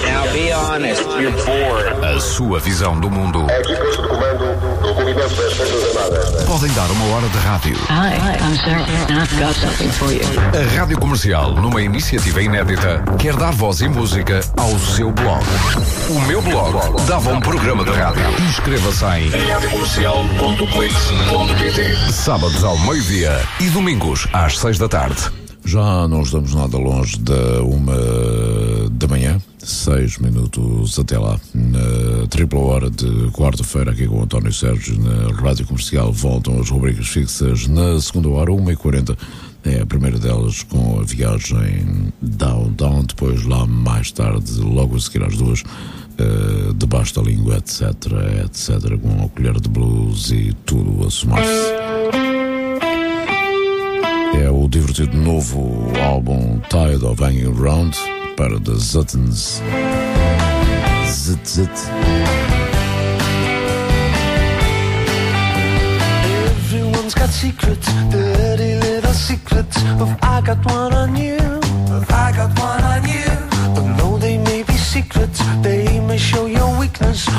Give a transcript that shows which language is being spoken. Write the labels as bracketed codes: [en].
[en] Now be honest, you're bored. [pt] A sua visão do mundo. Podem dar uma hora de rádio. A Rádio Comercial, numa iniciativa inédita, quer dar voz e música ao seu blog. O meu blog dava um programa de rádio. Inscreva-se em radiocomercial.clix.pt. Sábados ao meio-dia e domingos às 6 da tarde. Já não estamos nada longe da 1 da manhã, 6 minutos até lá. Na tripla hora de quarta-feira, aqui com o António Sérgio na Rádio Comercial, voltam as rubricas fixas na segunda hora, 1h40. É a primeira delas com a viagem Downtown, depois lá mais tarde, logo a seguir às 2, debaixo da língua, etc, etc, com a colher de blues e tudo a somar-se. É o divertido novo álbum Tide of Hanging Round para The Zuttons. Zit. [en] Everyone's got secrets, dirty little secrets. If I got one on you, if I got one on you. But no, they may be secrets, they may show your weakness.